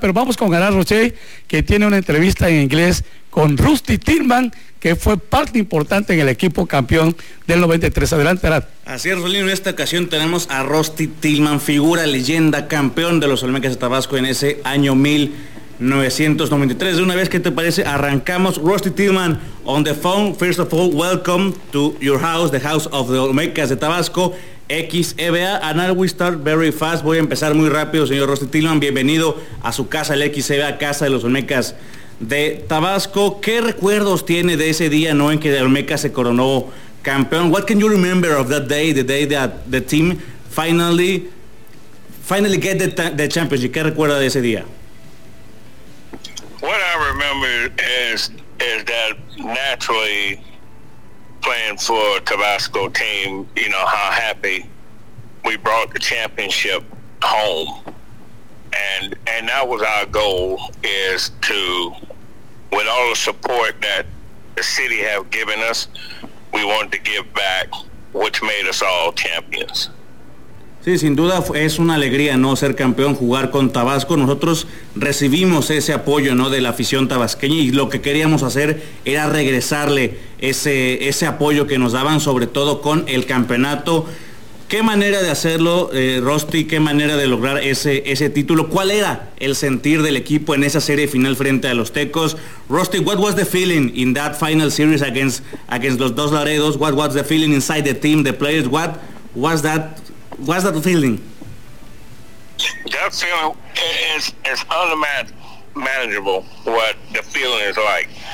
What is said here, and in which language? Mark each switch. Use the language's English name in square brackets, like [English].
[Spanish] Pero vamos con Alain Rocher, que tiene una entrevista en inglés con Rusty Tillman, que fue parte importante en el equipo campeón del 93. Adelante, Alain. Así es, Rolino. En esta ocasión tenemos a Rusty Tillman, figura, leyenda, campeón de los Olmecas de Tabasco en ese año 1993. De una vez, que te parece, arrancamos. [English] Rusty Tillman, on the phone, first of all, welcome to your house, the house of the Olmecas de Tabasco, XEBA, and now we start very fast. [Spanish] Voy a empezar muy rápido, señor Rusty Tillman, bienvenido a su casa, el XEBA, casa de los Olmecas de Tabasco. ¿Qué recuerdos tiene de ese día, no, en que el Olmeca se coronó campeón? [English] What can you remember of that day that the team finally get the championship? [Spanish] ¿Qué recuerda de ese día? [English] What I remember is that naturally playing for a Tabasco team, you know, how happy we brought the championship home. And that was our goal, is to, with all the support that the city have given us, we wanted to give back, which made us all champions. [Spanish] Sí, sin duda es una alegría, ¿no?, ser campeón, jugar con Tabasco. Nosotros recibimos ese apoyo, ¿no?, de la afición tabasqueña, y lo que queríamos hacer era regresarle ese apoyo que nos daban, sobre todo con el campeonato. ¿Qué manera de hacerlo, Rusty? ¿Qué manera de lograr ese título? ¿Cuál era el sentir del equipo en esa serie final frente a los Tecos? [English] Rusty, what was the feeling in that final series against los dos Laredos? What was the feeling inside the team, the players? What was that? What's that feeling? That feeling is unmanageable, what the feeling is like.